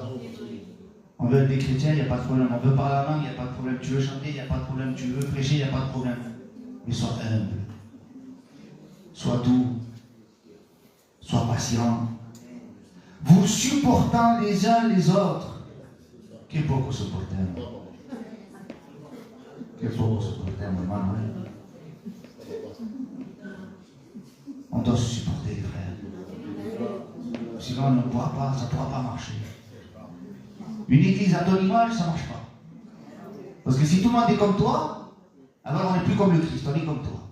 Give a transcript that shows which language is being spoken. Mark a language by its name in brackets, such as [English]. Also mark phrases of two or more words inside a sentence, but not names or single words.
[French] On veut être des chrétiens, il n'y a pas de problème. On veut parler la langue, il n'y a pas de problème. Tu veux chanter, il n'y a pas de problème. Tu veux prêcher, il n'y a pas de problème. Mais sois humble. Sois doux. Sois patient. Vous supportant les uns les autres. [Italian] Che poco sopportiamo. Che poco sopportiamo, [French] Emmanuel. On doit se supporter, les frères. Sinon, on ne pourra pas, ça ne pourra pas marcher. Une église à ton image, ça ne marche pas. Parce que si tout le monde est comme toi, alors on n'est plus comme le Christ, on est comme toi.